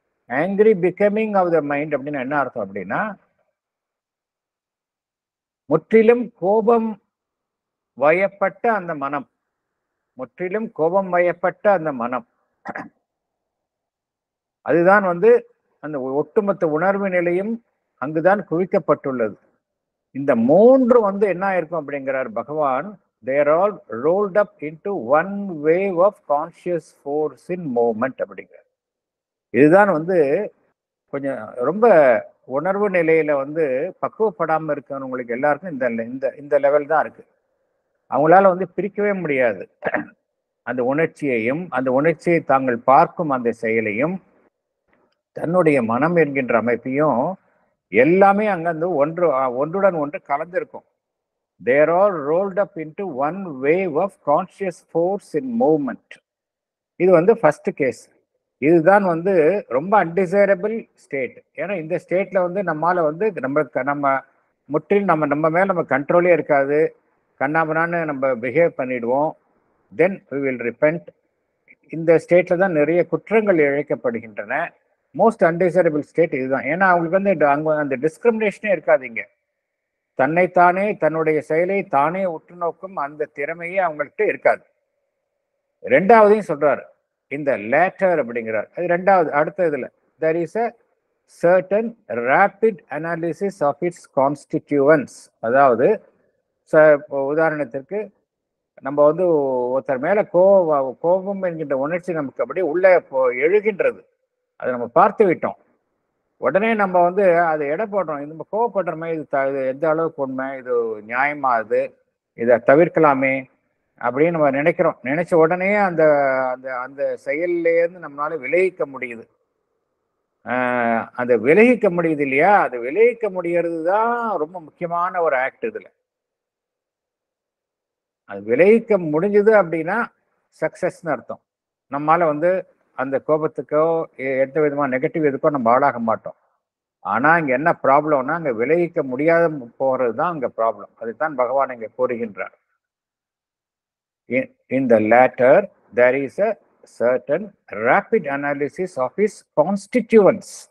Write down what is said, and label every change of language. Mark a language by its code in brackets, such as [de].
[en] angry becoming of the mind [ta] அப்படின்னு என்ன அர்த்தம் அப்படின்னா, முற்றிலும் கோபம் வயப்பட்ட அந்த மனம், முற்றிலும் கோபம் வயப்பட்ட அந்த மனம், அதுதான் வந்து அந்த ஒட்டுமொத்த உணர்வு நிலையும் அங்குதான் குவிக்கப்பட்டுள்ளது. இந்த 3 வந்து என்ன இருக்கும் அப்படிங்கிறார் பகவான். [en] they are all rolled up into one wave of conscious force in movement [ta] அப்படிங்கிறார். இதுதான் வந்து கொஞ்சம் ரொம்ப உணர்வு நிலையில வந்து பக்குவப்படாம இருக்கிறவங்களுக்கு எல்லாருக்கும் இந்த லெவல் தான் இருக்கு. அவங்களால வந்து பிரிக்கவே முடியாது. அந்த உணர்ச்சியையும் அந்த உணர்ச்சியை தாங்கள் பார்க்கும் அந்த செயலையும் தன்னுடைய மனம் என்கின்ற அமைப்பையும் எல்லாமே அங்கிருந்து ஒன்றுடன் ஒன்று கலந்திருக்கும். [en] they are all rolled up into one wave of conscious force in movement. [ta] இது வந்து ஃபர்ஸ்ட் கேஸ். இதுதான் வந்து ரொம்ப அன்டிசைரபிள் ஸ்டேட். ஏன்னா இந்த ஸ்டேட்ல வந்து நம்மால வந்து நம்ம முற்றிலும் நம்ம மேல நம்ம கண்ட்ரோலே இருக்காது. கண்ணாமனான்னு நம்ம பிஹேவ் பண்ணிடுவோம். [en] Then we will repent. [ta] இந்த ஸ்டேட்ல தான் நிறைய குற்றங்கள் இழைக்கப்படுகின்றன. மோஸ்ட் அன்டிசைரபிள் ஸ்டேட் இதுதான். ஏன்னா அவங்களுக்கு வந்து அங்க அந்த டிஸ்கிரிமினேஷனே இருக்காதுங்க. தன்னைத்தானே, தன்னுடைய செயலை தானே உற்று நோக்கும் அந்த திறமையே அவங்கள்ட்ட இருக்காது. ரெண்டாவதையும் சொல்றாரு, இந்த லேட்டர் அப்படிங்கிறார். அது ரெண்டாவது. அடுத்த இதுல [en] there is a certain rapid analysis of its constituents. [ta] அதாவது உதாரணத்திற்கு நம்ம வந்து ஒருத்தர் மேல கோபம் என்கின்ற உணர்ச்சி நமக்கு அப்படியே உள்ள எழுகின்றது. அதை நம்ம பார்த்து விட்டோம். உடனே நம்ம வந்து அதை எடை போடுறோம். இது நம்ம கோவப்படுறோமே, இது எந்த அளவுக்கு உண்மை, இது நியாயமா, இதை தவிர்க்கலாமே அப்படின்னு நம்ம நினைக்கிறோம். நினைச்ச உடனே அந்த அந்த அந்த செயல்லேருந்து நம்மளால விலகிக்க முடியுது. அந்த விலகிக்க முடியுது இல்லையா? அது விலகிக்க முடியறது தான் ரொம்ப முக்கியமான ஒரு ஆக்ட். இதுல அது விலகிக்க முடிஞ்சது அப்படின்னா சக்சஸ்ன்னு அர்த்தம். நம்மால வந்து அந்த கோபத்துக்கோ எந்த விதமான நெகட்டிவ் இதுக்கோ நம்ம ஆளாக மாட்டோம். ஆனா இங்க என்ன ப்ராப்ளம்னா, அங்க விலகிக்க முடியாத போறது தான் அங்க ப்ராப்ளம். அதுதான் பகவான் இங்க கூறுகின்றார். [en] In the latter there is a certain rapid analysis of his constituents.